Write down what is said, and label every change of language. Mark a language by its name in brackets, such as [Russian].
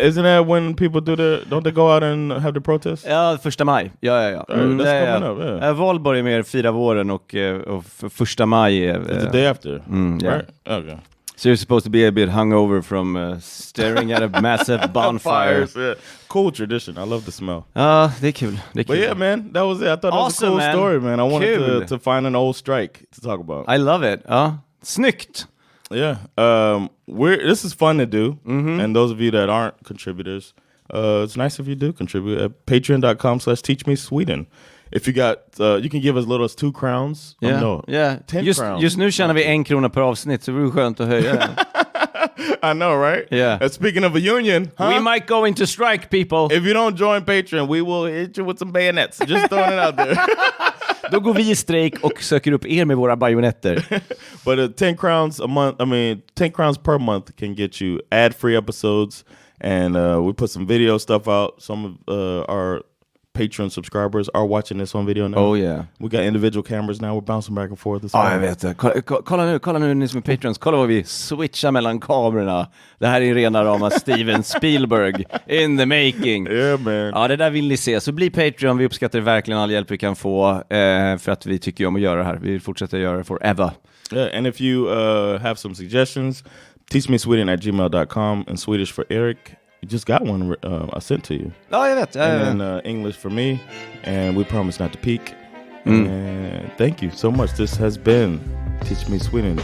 [English] Isn't that when people don't they go out and have the protest? [Swedish] Ja, 1 maj. Ja. [English] That's coming up, yeah. [Swedish] Valborg är mer fira våren och 1 maj är... [English] It's the day after, right? Okay. So you're supposed to be a bit hungover from staring at a massive bonfire. Yeah. Cool tradition. I love the smell. [Swedish] Det är kul. [English] But yeah, man, that was it. I thought awesome, that was a cool story, man. I wanted to find an old strike to talk about. I love it. [Swedish] Snyggt. [English] Yeah. This is fun to do. And those of you that aren't contributors, it's nice if you do contribute at patreon.com/teachmesweden. If you got, you can give as little as 2 crowns. 10 crowns. [Swedish] Just nu tjänar vi 1 krona per avsnitt, så det vore skönt att höja den. [English] I know, right? Yeah. And speaking of a union, we might go into strike, people. If you don't join Patreon, we will hit you with some bayonets. Just throwing it out there. [Swedish] Då går vi i strejk och söker upp er med våra bajonetter. [English] But 10 crowns a month, 10 crowns per month can get you ad-free episodes. And we put some video stuff out. Some of our Patreon subscribers are watching this on video now. Oh yeah. We got individual cameras now. We're bouncing back and forth. [Swedish] Ja, jag vet det. Kolla nu ni som är Patreons. Kolla vad vi switchar mellan kamerorna. Det här är rena rama Steven Spielberg [English] in the making. Yeah, man. [Swedish] Ja, det där vill ni se. Så bli Patreon. Vi uppskattar verkligen all hjälp vi kan få för att vi tycker om att göra det här. Vi fortsätter göra det forever. [English] Yeah, and if you have some suggestions, teachmesweden@gmail.com and Swedish for Erik. You just got one I sent to you. [Swedish] Ja, jag vet. [English] And then English for me. And we promise not to peak. And thank you so much. This has been Teach Me Sweden.